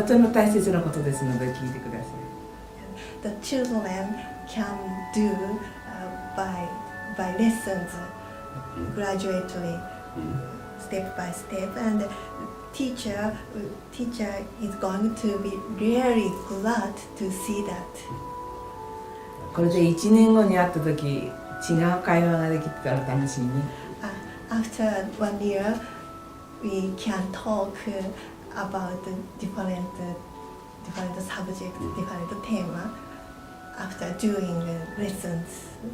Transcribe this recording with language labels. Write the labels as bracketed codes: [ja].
[ja] とても大切なことですので聞いてください。 [en] The children can do by lessons gradually, step by step, and teacher is going to be really glad to see that. [ja] これで1年後に会った時、違う会話ができたら楽しいね。 [en] After 1 year, we can talk about different subjects, different themes after doing lessons.